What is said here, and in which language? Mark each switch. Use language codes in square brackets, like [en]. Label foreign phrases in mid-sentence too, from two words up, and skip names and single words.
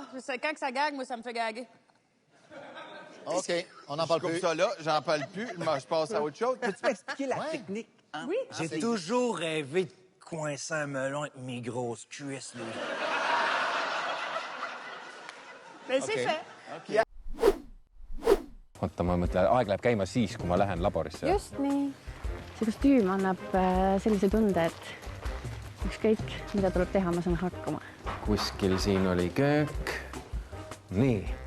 [fr] Quand que ça gague, moi, ça me fait gaguer. OK, on n'en parle plus. Je coupe ça là, j'en parle plus, je passe à autre chose. Peux-tu m'expliquer la technique? Hein? Oui. J'ai toujours rêvé de coincer un melon avec mes grosses cuisses. Là. Mais c'est fait. Okay. [et] Oota, ma mõtlen, aeg läheb käima siis, kui ma lähen laborisse. Just nii. See kostüüm annab sellise tunde, et ükskõik, mida tuleb teha, ma saan hakkama. Kuskil siin oli köök. Nii.